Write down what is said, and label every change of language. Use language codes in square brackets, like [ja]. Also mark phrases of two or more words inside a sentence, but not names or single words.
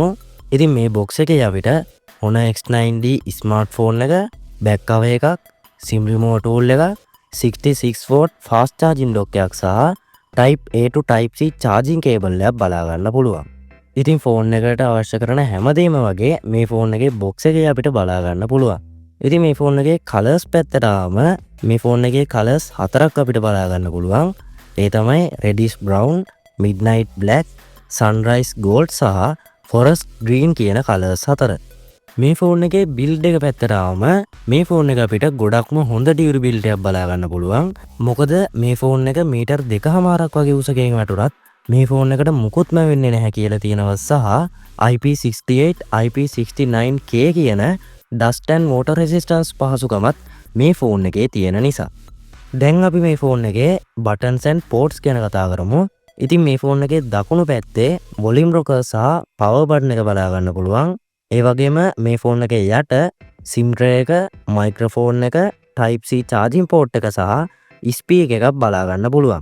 [si] ඉතින් මේ box එකේ අපිට Honor X9D ස්මාර්ට්ෆෝන් එක, [en] back cover [si] එකක්, [en] SIM remote tool [si] එක, [en] 66 watt fast charging dock [si] එකක් සහ [en] Type A to Type C charging cable [si] එකක් බලා ගන්න පුළුවන්. ඉතින් ෆෝන් එකට අවශ්‍ය කරන හැමදේම වගේ මේ ෆෝන් එකේ box එකේ අපිට බලා ගන්න පුළුවන්. ඉතින් මේ ෆෝන් එකේ colors පැත්තට ආවම මේ ෆෝන් එකේ colors හතරක් අපිට බලා ගන්න පුළුවන්. ඒ තමයි [en] reddish brown, midnight black, sunrise gold [si] සහ [en] forest green [si] කියන colors හතර. මේ ෆෝන් එකේ build එක පැත්තට ආවම මේ ෆෝන් එක අපිට ගොඩක්ම හොඳ durability එකක් බලා ගන්න පුළුවන්. මොකද මේ ෆෝන් එක මීටර් 2.5ක් වගේ උසකින් වැටුණත් මේ ෆෝන් එකට මුකුත්ම වෙන්නේ නැහැ කියලා තියෙනවා සහ IP68 IP69K කියන [en] dust and water resistance [si] පහසුකමත් මේ ෆෝන් එකේ තියෙන නිසා. දැන් අපි මේ ෆෝන් එකේ [en] buttons and ports [si] ගැන කතා කරමු. ඉතින් මේ ෆෝන් එකේ දකුණු පැත්තේ [en] volume rocker [si] සහ [en] power button [si] එක බලා ගන්න පුළුවන්. ඒ වගේම මේ ෆෝන් එකේ යට [en] SIM tray [si] එක, microphone එක, [en] Type C charging port [si] එක සහ speaker එකක් බලා ගන්න පුළුවන්.